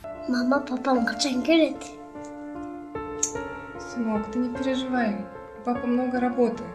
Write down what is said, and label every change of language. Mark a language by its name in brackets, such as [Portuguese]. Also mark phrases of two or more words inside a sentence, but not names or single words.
[Kazakh] Мама, папам қашан келеді? [Russian] Сынок, ты не переживай. Папа много работает.